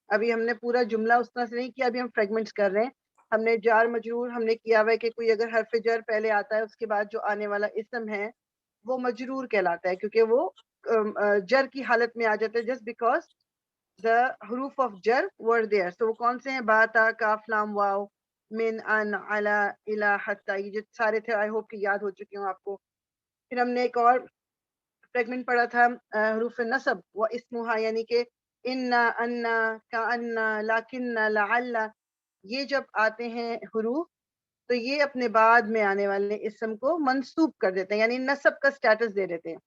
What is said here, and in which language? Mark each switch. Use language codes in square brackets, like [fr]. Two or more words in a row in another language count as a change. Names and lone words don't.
[ur] ابھی ہم نے پورا جملہ اس طرح سے نہیں کیا، ابھی ہم فریگمنٹس کر رہے ہیں. ہم نے جار مجرور ہم نے کیا ہوا ہے کہ کوئی اگر حرف جر پہلے آتا ہے اس کے بعد جو آنے والا اسم ہے وہ مجرور کہلاتا ہے، کیونکہ وہ جر کی حالت میں آ جاتا ہے [en] just because the huroof of jar were there. [ur] تو وہ کون سے ہیں؟ [ar] با تا کاف لام واو من ان علا الا حتی، [ur] یہ جو سارے تھے [en] I hope [ur] کہ یاد ہو چکے ہوں آپ کو. پھر ہم نے ایک اور فریگمنٹ پڑھا تھا [ar] حروف نصب و اسمہا، [ur] یعنی کہ [ar] انا انا کانا لاکن لعل، [ur] یہ جب آتے ہیں حروف تو یہ اپنے بعد میں آنے والے اسم کو منصوب کر دیتے ہیں، یعنی نصب کا سٹیٹس دے دیتے ہیں.